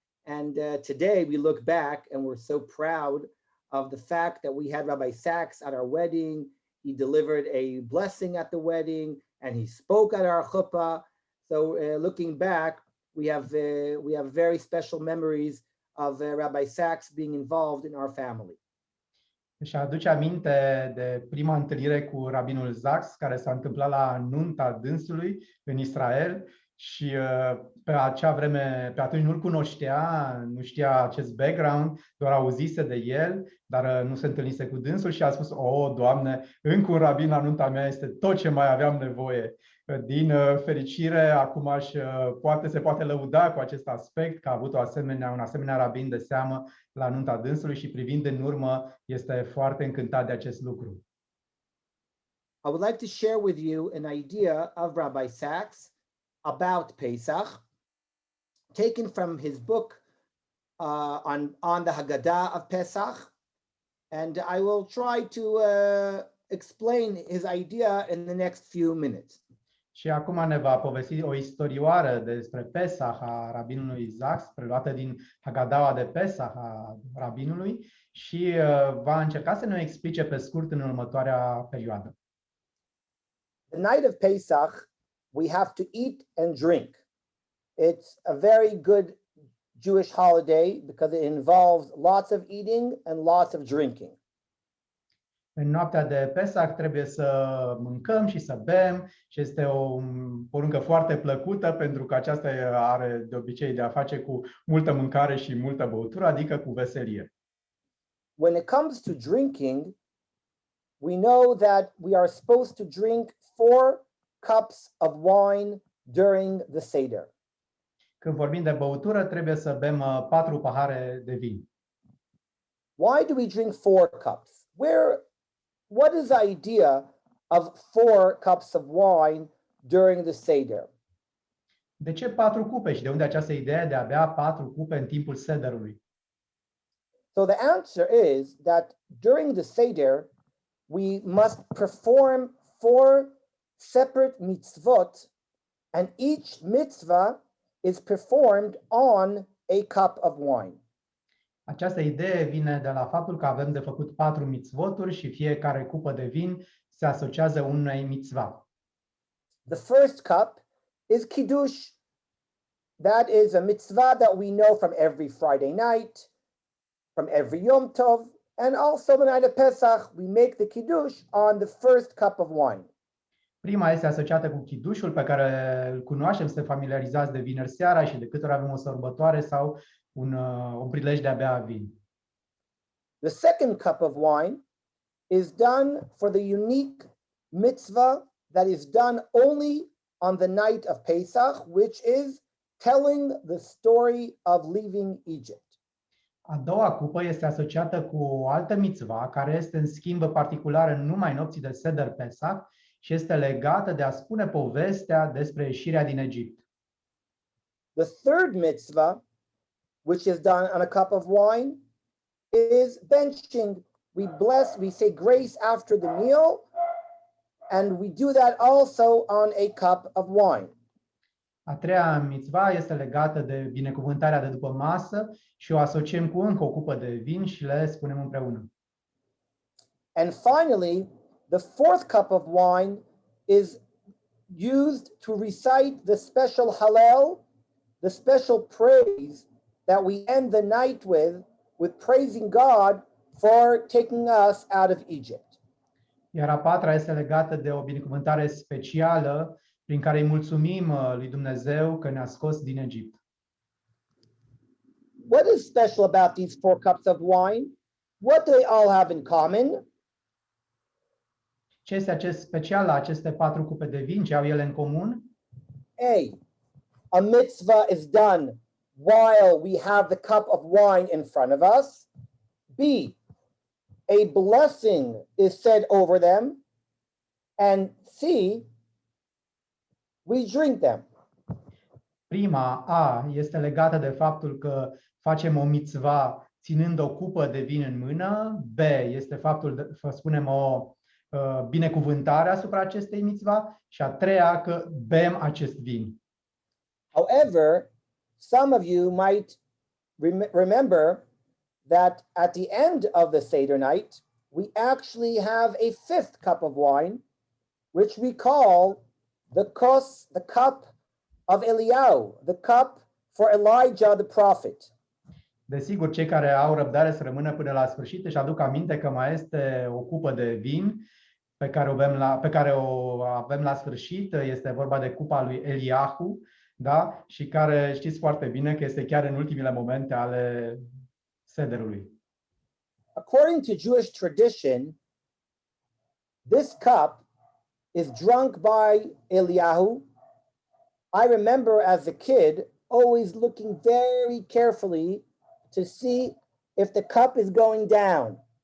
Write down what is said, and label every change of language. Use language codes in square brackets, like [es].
[en] And today we look back and we're so proud of the fact that we had Rabbi Sachs at our wedding. He delivered a blessing at the wedding, and he spoke at our chuppah. So looking back, we have very special memories of Rabbi Sachs being involved in our family. [ro] Și aduce aminte de prima întâlnire cu rabinul Sachs, care s-a întâmplat la nunta dânsului în Israel. Și pe acea vreme, pe atunci nu-l cunoștea, nu știa acest background, doar auzise de el, dar nu se întâlnise cu dânsul și a spus, Doamne, încă un rabin la nunta mea este tot ce mai aveam nevoie. Din fericire, acum se poate lăuda cu acest aspect, că a avut un asemenea rabin de seamă la nunta dânsului și privind în urmă, este foarte încântat de acest lucru. [en] I would like to share with you an idea of Rabbi Sachs about Pesach, taken from his book on the Haggadah of Pesach, and I will try to explain his idea in the next few minutes. [ro] Și acum ne va povesti o istorioară despre Pesach a rabinului Sachs, preluată din Haggadah de Pesach a rabinului, și va încerca să ne explice pe scurt în următoarea perioadă. [en] The night of Pesach, we have to eat and drink. It's a very good Jewish holiday because it involves lots of eating and lots of drinking. [ro] În noaptea de Pesach trebuie să mâncăm și să bem și este o poruncă foarte plăcută pentru că aceasta are de obicei de a face cu multă mâncare și multă băutură, adică cu veselie. [en] When it comes to drinking, we know that we are supposed to drink 4 cups of wine during the Seder. [ro] Când vorbim de băutură, trebuie să bem 4 pahare de vin. [en] Why do we drink 4 cups? What is the idea of 4 cups of wine during the Seder? [ro] De ce 4 cupe și de unde această idee de a bea 4 cupe în timpul sederului? [en] So the answer is that during the Seder, we must perform 4 separate mitzvot, and each mitzvah is performed on a cup of wine. [ro] Această idee vine de la faptul că avem de făcut 4 mitzvoturi și fiecare cupă de vin se asociază unei mitzva. [en] The first cup is kiddush. That is a mitzvah that we know from every Friday night, from every Yom Tov, and also the night of Pesach, we make the kiddush on the first cup of wine. [ro] Prima este asociată cu chidușul pe care îl cunoaștem, suntem familiarizați de vineri seara și de câte ori avem o sărbătoare sau un prilej de a bea vin. [en] The second cup of wine is done for the unique mitzvah that is done only on the night of Pesach, which is telling the story of leaving Egypt. [ro] A doua cupă este asociată cu o altă mitzva, care este în schimb particulară numai nopții de Seder Pesach și este legată de a spune povestea despre ieșirea din Egipt. [en] The third mitzvah, which is done on a cup of wine, is benching. We bless, we say grace after the meal, and we do that also on a cup of wine. [ro] A treia mitzva este legată de binecuvântarea de după masă și o asociem cu încă o cupă de vin și le spunem împreună. [en] And finally, the fourth cup of wine is used to recite the special Hallel, the special praise that we end the night with praising God for taking us out of Egypt. [ro] Iar a patra este legată de o binecuvântare specială prin care îi mulțumim lui Dumnezeu că ne-a scos din Egipt. [en] What is special about these 4 cups of wine? What do they all have in common? [ro] Ce este acest special la aceste 4 cupe de vin? Ce au ele în comun? [en] A mitzvah is done while we have the cup of wine in front of us. B, a blessing is said over them. And C, we drink them. [ro] Prima, A, este legată de faptul că facem o mitzva ținând o cupă de vin în mână. B, este faptul că spunem o binecuvântare asupra acestei mitzva. Și a treia, că bem acest vin. [en] However, some of you might remember that at the end of the Seder night, we actually have a 5th cup of wine, which we call the cup of Eliyahu, the cup for Elijah the prophet. [ro] Desigur, cei care au răbdare să rămână până la sfârșit își aduc aminte că mai este o cupă de vin pe care o avem la sfârșit. Este vorba de cupa lui Eliahu, da? Și care știți foarte bine că este chiar în ultimele momente ale sederului. [en] According to Jewish tradition, this cup is drunk by Eliyahu. I remember as a kid always looking very carefully to see if the cup is going down.